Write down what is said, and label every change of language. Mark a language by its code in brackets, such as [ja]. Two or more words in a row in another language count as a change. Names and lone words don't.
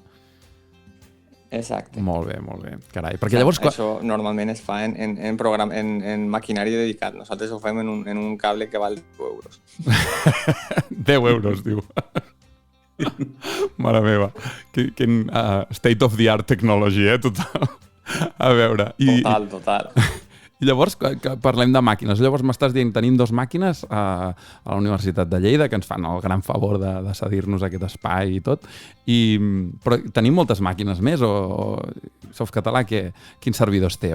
[ca] Exacte. Molt bé. Carai, perquè llavors... Això normalment es fa en maquinari dedicat. Nosaltres ho fem en un cable que val 10 euros. 10 euros, diu. Mare meva. Quin [en] state of the art technology, [ca] total. A veure... Total. I llavors, que parlem de màquines. Llavors m'estàs dient, tenim 2 màquines a la Universitat de Lleida, que ens fan el gran favor de cedir-nos aquest espai i tot. Però tenim moltes màquines més? O Softcatalà, quins servidors té?